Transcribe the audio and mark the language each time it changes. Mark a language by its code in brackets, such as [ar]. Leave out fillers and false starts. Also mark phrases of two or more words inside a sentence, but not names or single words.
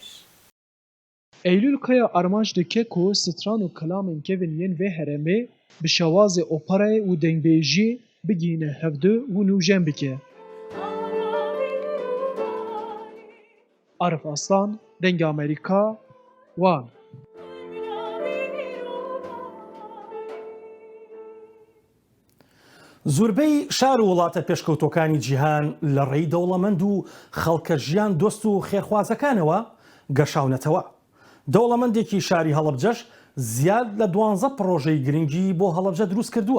[ku] Eylül kaya armanc dike ku stran û kelamên kevin yên vê herêmê bi şewazê operayê û dengbêjî bigîne hevdû û nûjen bike. Arif Aslan, Dengê Amerîka, Wan. [ckb] زۆربەی شار و وڵاتە پێشکەوتۆکانی جیهان لە ڕێی دەوڵەمەند و خەڵکە ژیان دۆست و خێرخوازەکانەوە گەشاونەتەوە. دەوڵەمەندێکی شاری هەڵەبجەش زیاد لە 12 پرۆژەی گرنگی بۆ هەڵەبجە دروست کردووە.